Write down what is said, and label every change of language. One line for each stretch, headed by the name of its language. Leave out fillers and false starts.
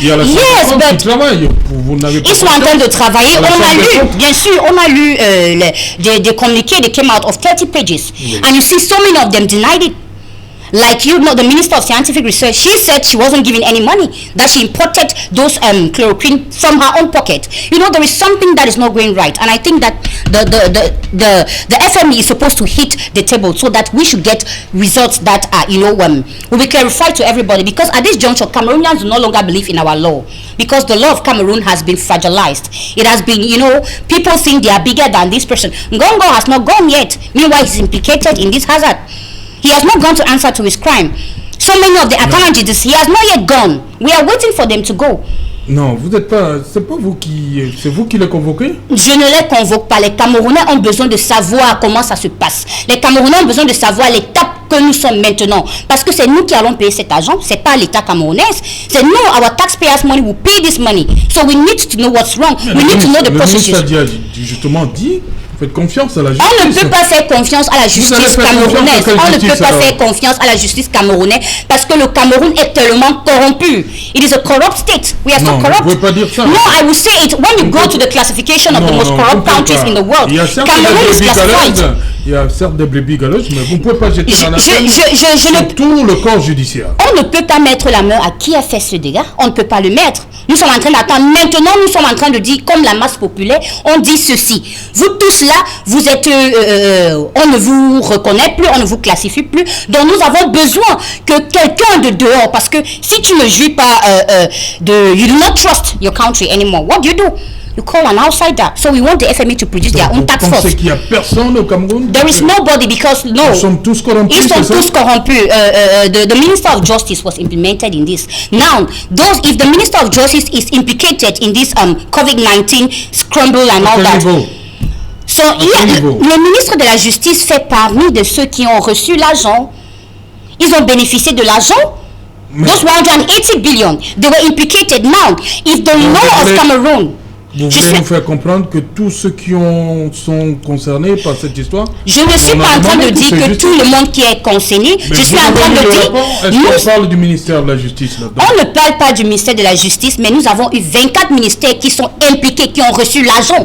English: Yes, but
French: ils sont en train de travailler. On a lu, bien sûr, on a lu des communiqués
English: that came out of 30 pages, and you see so many of them denied it. Like, you know, the Minister of Scientific Research, she said she wasn't giving any money, that she imported those chloroquine from her own pocket. You know, there is something that is not going right, and I think that the FME is supposed to hit the table so that we should get results that are, you know, will be clarified to everybody. Because at this juncture, Cameroonians do no longer believe in our law, because the law of Cameroon has been fragilized. It has been, you know, people think they are bigger than this person. Ngongo has not gone yet. Meanwhile, he's implicated in this hazard. He has not gone to answer to his crime. So many of the Akanajis, he has not yet gone. We are waiting for them to go.
French: Non, vous n'êtes pas. C'est pas vous qui. C'est vous qui les convoquez? Je ne les convoque pas. Les Camerounais ont besoin de savoir comment ça se passe. Les Camerounais ont besoin de savoir l'étape que nous sommes maintenant. Parce que c'est nous qui allons payer cet argent. C'est pas l'État camerounais. C'est nous,
English: our taxpayers' money, we pay this money. So we need to know what's wrong. We need to know the procedures.
French: Le ministre a justement dit. Faites confiance à la justice. On ne peut pas faire confiance à la justice camerounaise. On ne peut pas faire confiance à la justice camerounaise parce que le Cameroun est tellement corrompu.
English: It is a corrupt state. We are so corrupt.
French: Vous ne pouvez pas dire ça.
English: No, I will say it. When you go to the classification of the most corrupt countries in the world, Cameroon is classified.
French: Il y a certes des brebis galeuses, mais vous ne pouvez pas jeter la peine sur tout le corps judiciaire. On ne peut pas mettre la main à qui a fait ce dégât. On ne peut pas le mettre. Nous sommes en train d'attendre. Maintenant, nous sommes en train de dire, comme la masse populaire, on dit ceci. Vous tous là, vous êtes, on ne vous reconnaît plus, on ne vous classifie plus. Donc nous avons besoin que quelqu'un de dehors, parce que si tu ne jouis pas
English: you do not trust your country anymore. What do? You call an outsider. So we want the FME to produce their own tax force.
French: Vous pensez qu'il n'y a personne au Cameroun?
English: There is nobody because no.
French: Ils sont tous corrompus. Ils sont tous corrompus.
English: The Minister of Justice was implemented in this. Now, if the Minister of Justice is implicated in this COVID-19 scramble and all that.
French: So le ministre de la Justice fait parmi de ceux qui ont reçu l'argent. Ils ont bénéficié de l'argent.
English: Those 180 billion, they were implicated. Now, if the law of Cameroon.
French: Vous voulez nous faire comprendre que tous ceux qui sont concernés par cette histoire... Je ne suis pas en train de dire que tout le monde qui est concerné. Je suis en train de dire... Est-ce qu'on parle du ministère de la Justice là-dedans? On ne parle pas du ministère de la Justice, mais nous avons eu 24 ministères qui sont impliqués, qui ont reçu l'argent.